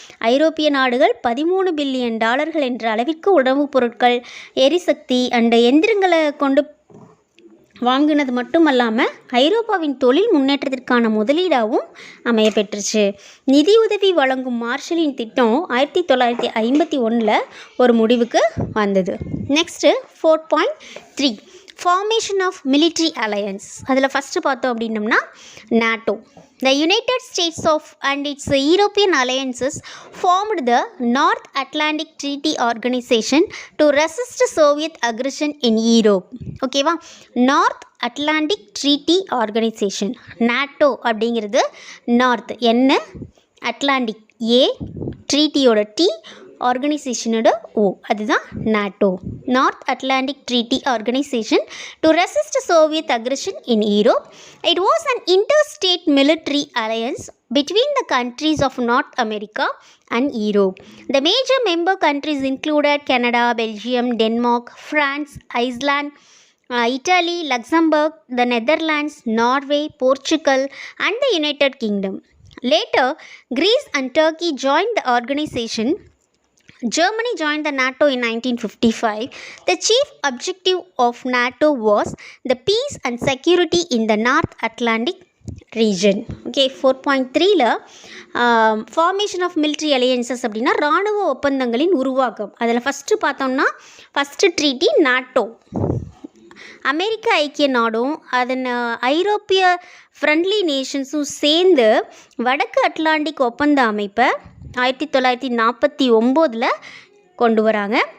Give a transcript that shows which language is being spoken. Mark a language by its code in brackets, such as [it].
[ta] ஐரோப்பிய நாடுகள் $13 பில்லியன் என்ற அளவிற்கு உணவுப் பொருட்கள், எரிசக்தி அண்ட் எந்திரங்களை கொண்டு வாங்கினது மட்டுமல்லாமல் ஐரோப்பாவின் தொழில் முன்னேற்றத்திற்கான முதலீடாகவும் அமைய பெற்றுச்சு. நிதியுதவி வழங்கும் மார்ஷலின் திட்டம் 1951 ஒரு முடிவுக்கு வந்தது. [en] Next 4.3, formation of military alliance. [ta] அதில் ஃபஸ்ட்டு பார்த்தோம் அப்படின்னம்னா NATO. [en] The United States of and its European alliances formed the North Atlantic Treaty Organization to resist Soviet aggression in Europe. [ta] ஓகேவா, north Atlantic treaty organisation, NATO அப்படிங்கிறது north என்ன, Atlantic ஏ, ட்ரீட்டியோட D, ஆர்கனைசேஷனோட ஓ, அதுதான் [en] NATO, North Atlantic Treaty Organisation to resist Soviet aggression in Europe. It was an interstate military alliance between the countries of North America and Europe. The major member countries included Canada, Belgium, Denmark, France, Iceland, Italy, Luxembourg, the Netherlands, Norway, Portugal, and the United Kingdom. Later, Greece and Turkey joined the organization. Germany joined the NATO in 1955. The chief objective of NATO was the peace and security in the North Atlantic region. [ta] Okay, 4.3ல [en] formation of military alliances [ta] அப்படின்னா இராணுவ ஒப்பந்தங்களின் உருவாக்கம். அதில் first பார்த்தோம்னா first treaty NATO. அமெரிக்க ஐக்கிய நாடும் அதன் ஐரோப்பிய friendly நேஷன்ஸும் சேர்ந்து வடக்கு அட்லாண்டிக் ஒப்பந்த அமைப்பை 1949 கொண்டு வராங்க.